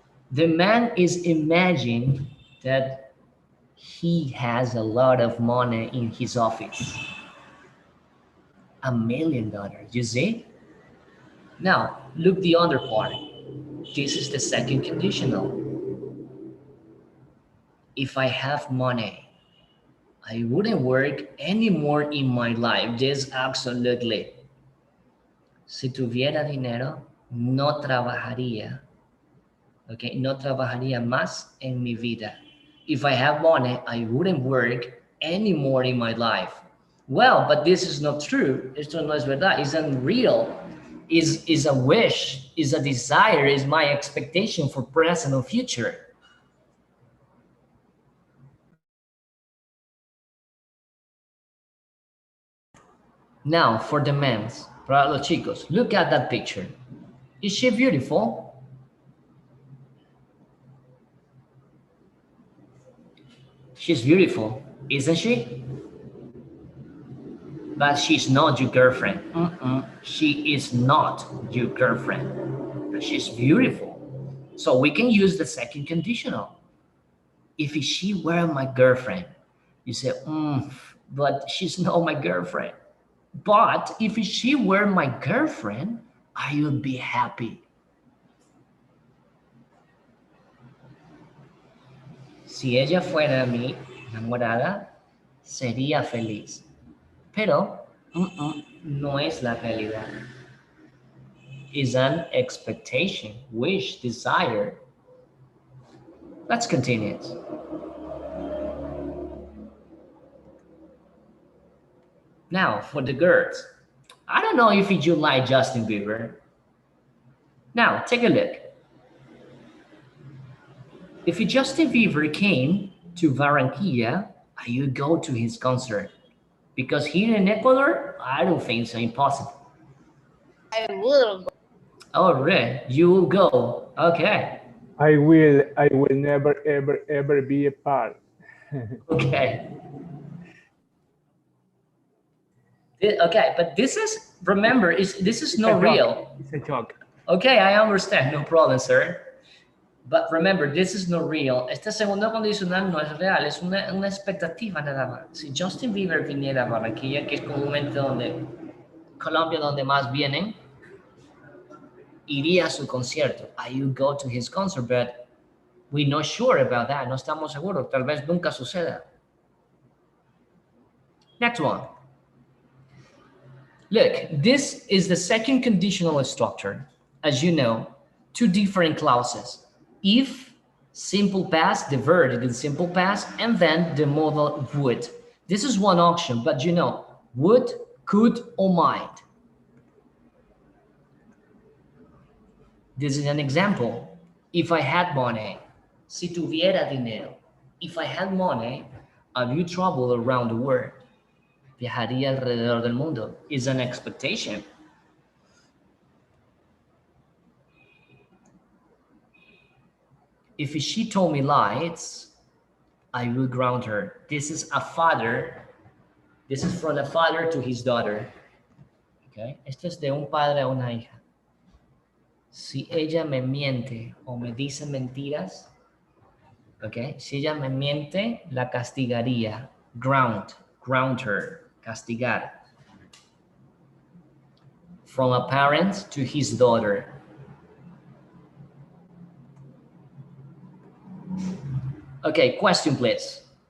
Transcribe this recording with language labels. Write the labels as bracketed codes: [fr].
[en] The man is imagining that he has a lot of money in his office. $1 million, you see? Now, look the other part. This is the second conditional. If I have money, I wouldn't work anymore in my life. Yes, absolutely. [es] Si tuviera dinero, no trabajaría. Okay, no trabajaría más en mi vida. [en] If I have money, I wouldn't work anymore in my life. Well, but this is not true. [es] Esto no es verdad. [en] It's unreal. Is a wish, is a desire, is my expectation for present or future. Now, for the men, [es] para los chicos, [en] look at that picture. Is she beautiful? She's beautiful, isn't she? But she's not your girlfriend. She is not your girlfriend. But she's beautiful. So we can use the second conditional. If she were my girlfriend, you say, but she's not my girlfriend. But if she were my girlfriend, I would be happy. [es] Si ella fuera mi enamorada, sería feliz. Pero no es la realidad. [en] It's an expectation, wish, desire. Let's continue. Now, for the girls, I don't know if you like Justin Bieber. Now, take a look. If Justin Bieber came to Barranquilla, I would go to his concert. Because here in Ecuador, I don't think so, impossible. I will go. Oh, really? You will go? Okay. I will never, ever be a part. Okay. Okay, but this is, remember, this is not real. It's a joke. Okay, I understand, no problem, sir. But remember, this is not real. [es] Este segundo condicional no es real, es una expectativa nada más. Si Justin Bieber viniera a Barranquilla, que es comúnmente Colombia donde más vienen, iría a su concierto. [en] I would go to his concert, but we're not sure about that. [es] No estamos seguros. Tal vez nunca suceda. [en] Next one. Look, this is the second conditional structure. As you know, two different clauses. If, simple past, the verb in simple past, and then the modal would. This is one option, but you know, would, could, or might. This is an example. If I had money, [es] si tuviera dinero. [en] If I had money, I would travel around the world. [es] Viajaría alrededor del mundo. [en] Is an expectation. If she told me lies, I will ground her. This is a father. This is from a father to his daughter. Okay? [es] Esto es de un padre a una hija. Si ella me miente o me dice mentiras, okay? Si ella me miente, la castigaría. [en] Ground her. [es] Castigar. [en] From a parent to his daughter. Okay, question please.